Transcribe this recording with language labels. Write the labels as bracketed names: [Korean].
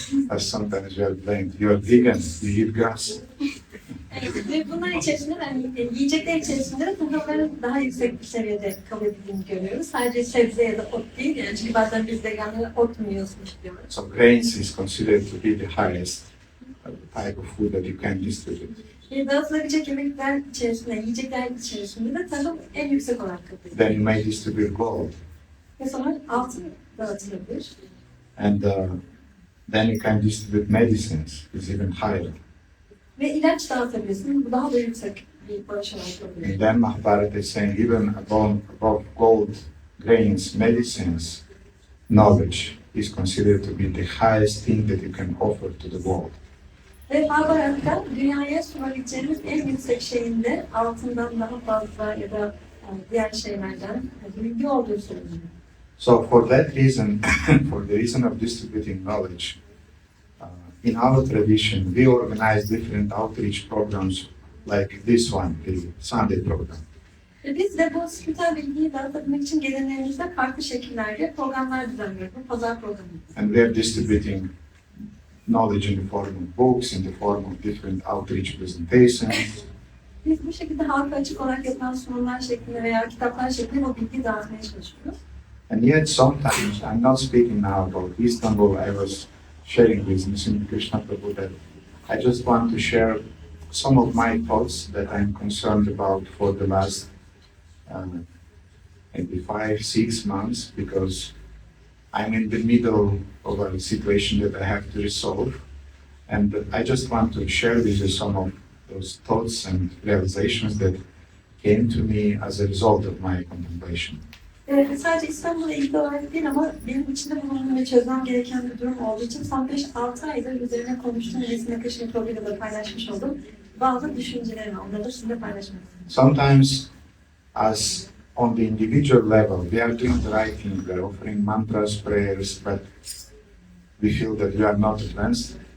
[English] As sometimes you are blamed, you are vegan, you eat grass. [Turkish] Evet, ve bunlar içerisinde yani yiyecekler içerisinde de tohumların daha yüksek bir seviyede kabul edildiğini görüyoruz. Sadece sebze ya da ot değil yani çünkü bazen biz veganlara ot mu yiyorsunuz diyorlar. [English] So grains is considered to be the highest type of food that you can distribute. [Turkish] Dağıtılabilecek yemekler içerisinde, yiyecekler içerisinde de tahıl en yüksek olarak kabul edilir. [English] Then you may distribute gold. [Turkish] Ve sonra altın dağıtılabilir. [English] And then you can distribute medicines, is even higher. [Turkish] Ve ilaç dağıtabilirsiniz. Bu daha da yüksek bir bağış olarak kabul edilir. [English] And then Mahabharata is saying even above gold, grains, medicines, knowledge is considered to be the highest thing that you can offer to the world. [Turkish] Ve Mahabharat'ta dünyaya sunabileceğimiz en yüksek şeyinde altından daha fazla ya da diğer şeylerden bilgi olduğu söyleniyor. [English] So for that reason, for the reason of distributing knowledge, in our tradition, we organize different outreach programs like this one, the Sunday program. [Turkish] Ve biz de bu spiritüel bilgiyi dağıtabilmek için gelenlerimizde farklı şekillerde programlar düzenliyoruz. Bu pazar programı. [English] And we are distributing knowledge in the form of books, in the form of different outreach presentations. [Turkish] Biz bu şekilde halka açık olarak yapılan sunumlar şeklinde veya kitaplar şeklinde bu bilgiyi dağıtmaya çalışıyoruz. [English] And yet sometimes, I'm not speaking now about Istanbul, I was sharing with Nisimha Krishna Prabhu that I just want to share some of my thoughts that I'm concerned about for the last maybe 5-6 months because I'm in the middle of a situation that I have to resolve. And I just want to share with you some of those thoughts and realizations that came to me as a result of my contemplation. [Turkish] Sadece İstanbul'la ilgili olarak değil ama benim içinde bulunduğum ve çözmem gereken bir durum olduğu için son 5-6 aydır üzerine konuştuğum Nisimha Krishna Prabhu'yla da paylaşmış oldum. Bazı düşüncelerimi onları da sizinle paylaşmak istedim. [English] Sometimes, as on the individual level, we are doing the right thing, we are offering mantras, prayers, but we feel that we are not advanced.